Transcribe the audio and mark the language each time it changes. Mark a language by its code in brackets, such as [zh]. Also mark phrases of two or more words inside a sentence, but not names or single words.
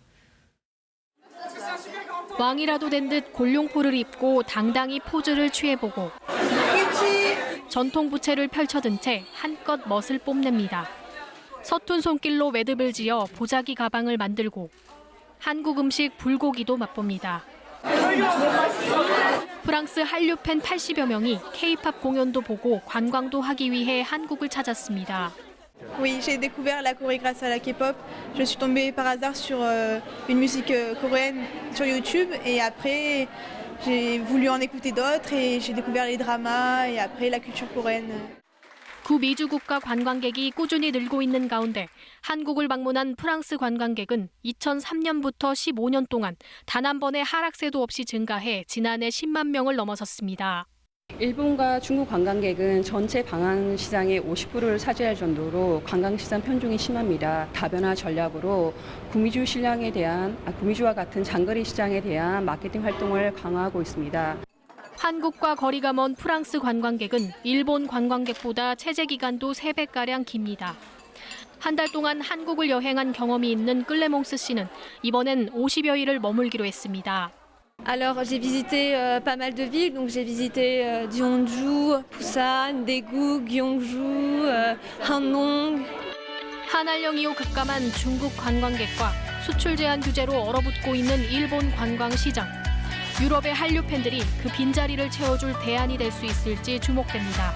[ko] 왕이라도 된 듯 골룡포를 입고 당당히 포즈를 취해보고 전통 부채를 펼쳐든 채 한껏 멋을 뽐냅니다. 서툰 손길로 매듭을 지어 보자기 가방을 만들고 한국 음식 불고기도 맛봅니다. 프랑스 한류 팬 80여 명이 K-팝 공연도 보고 관광도 하기 위해 한국을 찾았습니다. [fr] Oui, j'ai découvert la Corée grâce à la K-pop. Je suis tombée par hasard sur une musique coréenne sur YouTube et après j'ai voulu en écouter d'autres et j'ai découvert les dramas et après la culture coréenne. [ko] 구미주 국가 관광객이 꾸준히 늘고 있는 가운데 한국을 방문한 프랑스 관광객은 2003년부터 15년 동안 단 한 번의 하락세도 없이 증가해 지난해 10만 명을 넘어섰습니다. 일본과 중국 관광객은 전체 방한 시장의 50%를 차지할 정도로 관광시장 편중이 심합니다. 다변화 전략으로 구미주와 같은 장거리 시장에 대한 마케팅 활동을 강화하고 있습니다. 한국과 거리가 먼 프랑스 관광객은 일본 관광객보다 체제 기간도 3배가량 깁니다. 한 달 동안 한국을 여행한 경험이 있는 끌레몽스 씨는 이번엔 50여일을 머물기로 했습니다. [fr] Alors j'ai visité pas mal de villes, donc j'ai visité Jeonju, Busan, Daegu, Gyeongju, Hanong. [ko] 한알령 이후 급감한 중국 관광객과 수출 제한 규제로 얼어붙고 있는 일본 관광 시장. 유럽의 한류 팬들이 그 빈자리를 채워줄 대안이 될 수 있을지 주목됩니다.